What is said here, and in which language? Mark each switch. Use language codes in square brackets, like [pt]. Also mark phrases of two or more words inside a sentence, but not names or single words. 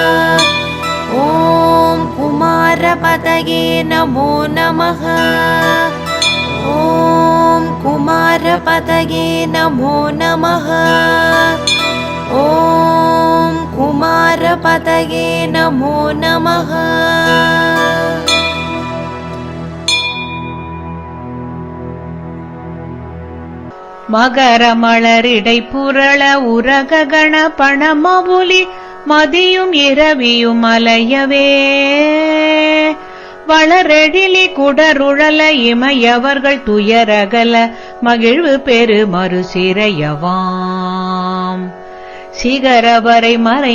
[sa] ॐ कुमारपतये नमो नमः। ॐ कुमारपतये नमो नमः। ॐ कुमारपतये नमो नमः। [ta] மகர மலரிடை புரள உரக கணபணமவுலி மதியும் இரவியும் அலையவே வளரெழிலி குடருழல இமையவர்கள் துயரகல மகிழ்வு பெரு மறுசிறையவாம் சிகரவரை மறை